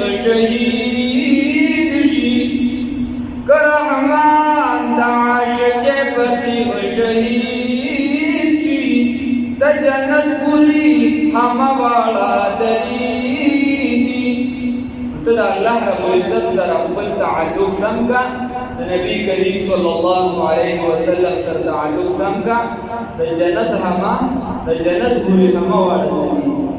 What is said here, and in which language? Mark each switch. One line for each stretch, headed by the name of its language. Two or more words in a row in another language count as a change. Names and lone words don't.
Pashto: شہید شی کرحمان دا عاشق پتی شہید شی دا جنت پوری ہم والا دلیدی تو دا اللہ رب العزت سر اخبر تعلق سم کا نبی کریم
Arabic: صلی اللہ علیہ وسلم
Pashto: سر تعلق سم کا دا جنت پوری ہم والا دلیدی